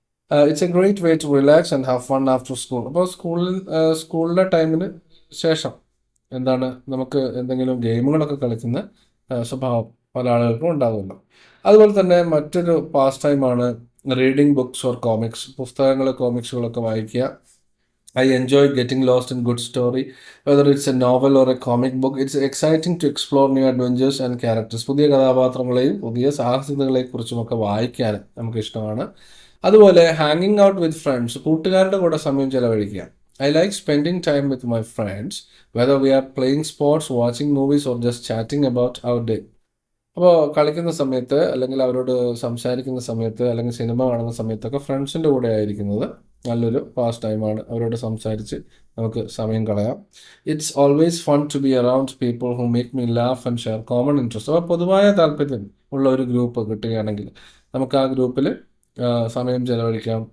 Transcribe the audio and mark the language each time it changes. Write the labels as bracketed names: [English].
[English] It's a great way to relax and have fun after school. [Malayalam] അപ്പോൾ സ്കൂളിലെ ടൈമിന് ശേഷം എന്താണ് നമുക്ക് എന്തെങ്കിലും ഗെയിമുകളൊക്കെ കളിക്കുന്ന സ്വഭാവം പല ആളുകൾക്കും ഉണ്ടാകുമല്ലോ. അതുപോലെ തന്നെ മറ്റൊരു പാസ് ടൈമാണ് [English] reading books or comics, [Malayalam] പുസ്തകങ്ങൾ, കോമിക്സുകളൊക്കെ വായിക്കുക. [English] I enjoy getting lost in good story, whether it's a novel or a comic book. It's exciting to explore new adventures and characters. [Malayalam] പുതിയ കഥാപാത്രങ്ങളെയും പുതിയ സാഹസികതകളെക്കുറിച്ചുമൊക്കെ വായിക്കാൻ നമുക്ക് ഇഷ്ടമാണ്. അതുപോലെ [English] ഹാങ്ങിങ് out with friends, [Malayalam] കൂട്ടുകാരുടെ കൂടെ സമയം ചെലവഴിക്കുക. [English] I like spending time with my friends, whether we are playing sports, watching movies or just chatting about our day. [Malayalam] അപ്പോൾ കളിക്കുന്ന സമയത്ത് അല്ലെങ്കിൽ അവരോട് സംസാരിക്കുന്ന സമയത്ത് അല്ലെങ്കിൽ സിനിമ കാണുന്ന സമയത്തൊക്കെ ഫ്രണ്ട്സിൻ്റെ കൂടെ ആയിരിക്കുന്നത് നല്ലൊരു പാസ് ടൈമാണ്. അവരോട് സംസാരിച്ച് നമുക്ക് സമയം കളയാം. [English] It's always fun to be around people who make me laugh and share common interest. [Malayalam] അപ്പോൾ പൊതുവായ താല്പര്യം ഉള്ള ഒരു ഗ്രൂപ്പ് കിട്ടുകയാണെങ്കിൽ നമുക്ക് ആ ഗ്രൂപ്പിൽ സമയം ചെലവഴിക്കാം.